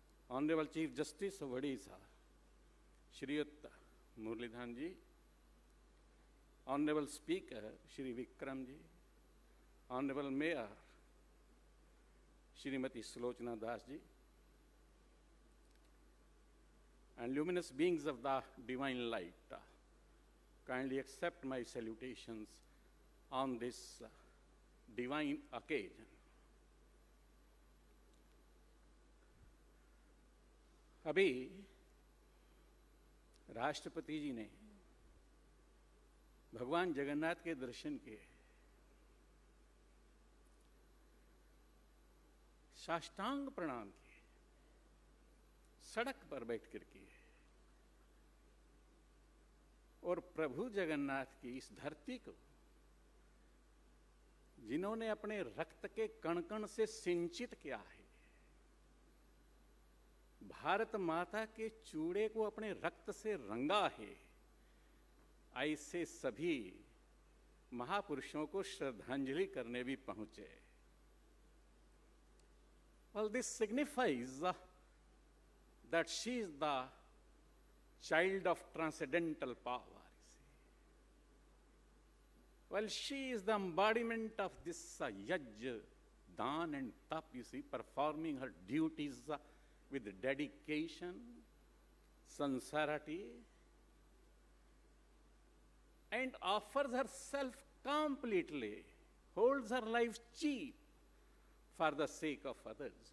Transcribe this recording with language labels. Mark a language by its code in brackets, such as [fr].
[en] Honorable Chief Justice of Odisha, Shriyut Murlidhan ji, Honorable Speaker Shri Vikram ji, Honorable Mayor Shrimati Slochna Das ji, and luminous beings of the divine light, kindly accept my salutations on this divine occasion. [hi] अभी राष्ट्रपति जी ने भगवान जगन्नाथ के दर्शन किए, साष्टांग प्रणाम किए, सड़क पर बैठ कर किए, और प्रभु जगन्नाथ की इस धरती को जिन्होंने अपने रक्त के कण कण से सिंचित किया है, भारत माता के चूड़े को अपने रक्त से रंगा है, ऐसे सभी महापुरुषों को श्रद्धांजलि करने भी पहुंचे। [en] Well, this signifies that she is the child of transcendental power. Well, she is the embodiment of this yaj, dan and tap, you see, performing her duties with dedication, sincerity, and offers herself completely, holds her life cheap for the sake of others.